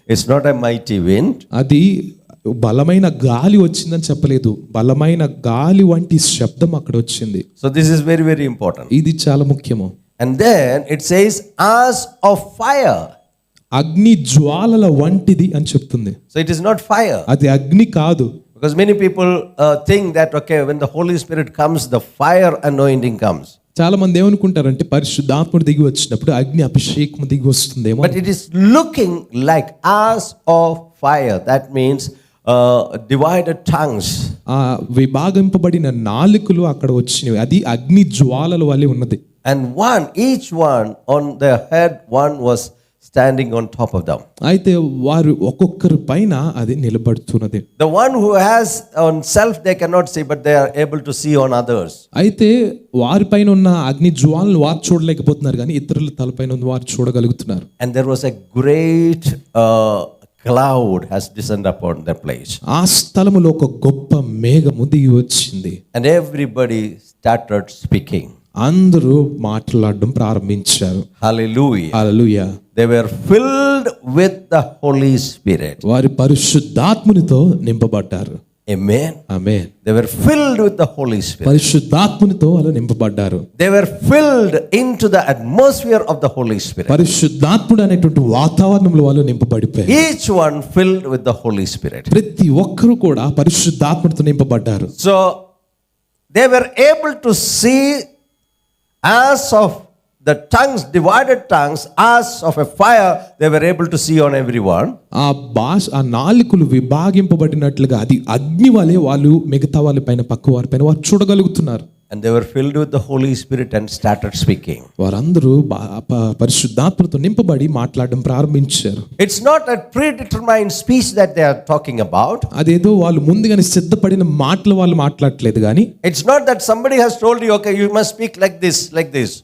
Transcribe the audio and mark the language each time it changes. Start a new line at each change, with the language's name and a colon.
English: It's not a mighty wind.
Telugu: అది బలమైన గాలి వచ్చిందని చెప్పలేదు, బలమైన గాలి వంటి శబ్దం అక్కడ వచ్చింది.
English: So this is very, very important.
Telugu: ఇది చాలా ముఖ్యము.
English: And then it says as of fire.
Telugu: అగ్ని జ్వాలల వంటిది అని చెప్తుంది.
English: So it is not fire.
Telugu: అది అగ్ని కాదు.
English: Because many people think that okay, when the Holy Spirit comes, the fire anointing comes.
Telugu: చాలా మంది ఏమనుకుంటారంటే పరిశుద్ధాత్ముడు దిగి వచ్చినప్పుడు అగ్ని అభిషేకం దిగి వస్తుందేమో.
English: But it is looking like as of fire. That means divided tongues.
Telugu: ఆ విభాగింపబడిన నాలుకలు అక్కడ వచ్చినవి, అది అగ్ని జ్వాలల వలె ఉన్నది.
English: And each one on their head, one was standing on top of them.
Telugu: అయితే వారు ఒక్కొక్కరి పైన అది నిలబడుతున్నది.
English: The one who has on self they cannot see, but they are able to see on others.
Telugu: అయితే వారి పైన ఉన్న అగ్ని జ్వాలను వారు చూడలేకపోతున్నారు కానీ ఇతరుల తలపైన ఉన్న వారు చూడగలుగుతున్నారు.
English: And there was a great cloud has descended upon that place.
Telugu: ఆ స్థలములో ఒక గొప్ప మేఘము దిగి వచ్చింది.
English: And everybody started speaking.
Telugu: అందరూ మాట్లాడడం ప్రారంభించారు.
English: Hallelujah.
Telugu: Hallelujah.
English: They were filled with the Holy Spirit.
Telugu: వారి పరిశుద్ధాత్మనితో నింపబడ్డారు.
English: Amen.
Telugu: Amen.
English: They were filled with the Holy Spirit.
Telugu: పరిశుద్ధాత్మనితో వాళ్ళు నింపబడ్డారు.
English: They were filled into the atmosphere of the Holy Spirit.
Telugu: పరిశుద్ధాత్ముడు అనేటువంటి వాతావరణంలో వాళ్ళు నింపబడిపోయారు.
English: Each one filled with the Holy Spirit.
Telugu: ప్రతి ఒక్కరు కూడా పరిశుద్ధాత్మతో నింపబడ్డారు.
English: So they were able to see as of the tongues, divided tongues, as of a fire, they were able to see on everyone.
Telugu: ఆ నాలుకలు విభాగింపబడినట్లుగా అది అగ్ని వలె వాళ్ళు మిగతా వాళ్ళ పైన పక్క వారి పైన వారు చూడగలుగుతున్నారు.
English: And they were filled with the Holy Spirit and started speaking.
Telugu: వారందరూ పరిశుద్ధాత్మతో నింపబడి మాట్లాడడం ప్రారంభించారు.
English: It's not a predetermined speech that they are talking about.
Telugu: అదేదో వాళ్ళు ముందుగానే సిద్ధపడిన మాటలు వాళ్ళు మాట్లాడట్లేదు కానీ.
English: It's not that somebody has told you, okay, you must speak like this, like this.